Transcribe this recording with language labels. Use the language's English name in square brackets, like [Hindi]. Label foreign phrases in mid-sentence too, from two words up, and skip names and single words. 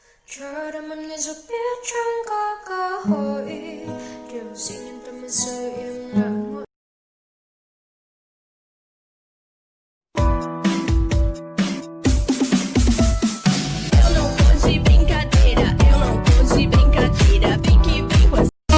[Vietnamese] Chờ đợi một ngày dù biết chẳng có cơ hội, điều gì nhân tâm bây giờ im lặng ngồi. [Portuguese] Eu não vou de brincadeira, eu não vou de brincadeira, vem que vem com